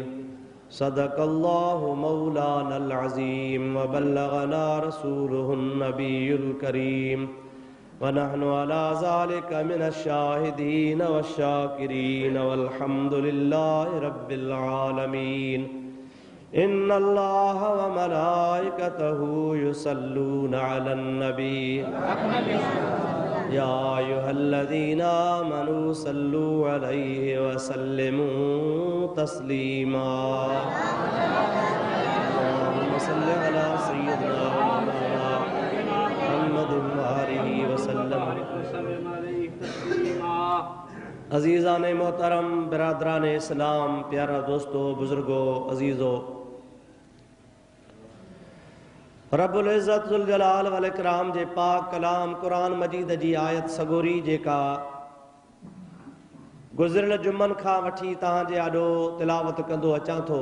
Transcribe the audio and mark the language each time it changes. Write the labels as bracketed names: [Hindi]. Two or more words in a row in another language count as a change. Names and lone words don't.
[Arabic] صدق الله مولانا العظيم وبلغنا رسوله النبي الكريم ونحن على ذلك من الشاهدين والشاكرين والحمد لله رب العالمين. إن الله وملائكته يصلون على النبي يا أيها الذين آمنوا صلوا عليه وسلموا تسليما. اللهم صل على سيدنا محمد وآله وسلم. [Sindhi] अज़ीज़ान मोहतरम, बिरादरान इस्लाम, प्यारा दोस्तों, बुजुर्गो, अजीज़ो, [Arabic] رب العزة ذو الجلال والإكرام [Sindhi] जे पाक कलाम कुरान मजीद जी आयत सगोरी जेका गुज़िरियल जुमन खां वठी तव्हां जे आॾो तिलावत कंदो अचां थो।